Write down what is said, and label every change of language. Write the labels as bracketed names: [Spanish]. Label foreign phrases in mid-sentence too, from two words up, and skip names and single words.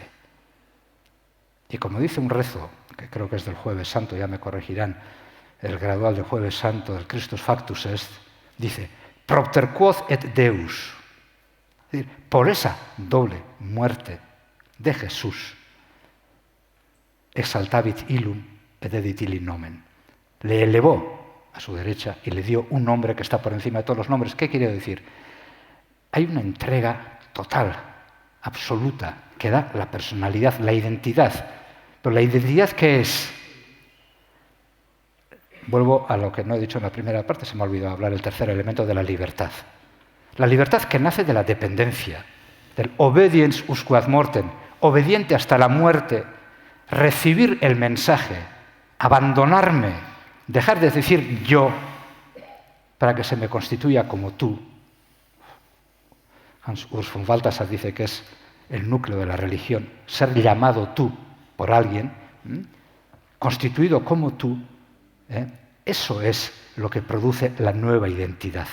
[Spanish] Y como dice un rezo, que creo que es del Jueves Santo, ya me corregirán, el gradual del Jueves Santo, del Christus Factus Est, dice, [Latin] propter quod et Deus. [Spanish] Es decir, por esa doble muerte de Jesús, [Latin] exaltavit illum et dedit illi nomen. [Spanish] Le elevó a su derecha y le dio un nombre que está por encima de todos los nombres. ¿Qué quiere decir? Hay una entrega total, absoluta, que da la personalidad, la identidad. Pero la identidad, ¿qué es? Vuelvo a lo que no he dicho en la primera parte, se me ha olvidado hablar el tercer elemento de la libertad. La libertad que nace de la dependencia, del [Latin] obediens usque ad mortem, [Spanish] obediente hasta la muerte, recibir el mensaje, abandonarme, dejar de decir yo para que se me constituya como tú. Hans Urs von Balthasar dice que es el núcleo de la religión, ser llamado tú por alguien, constituido como tú, eso es lo que produce la nueva identidad.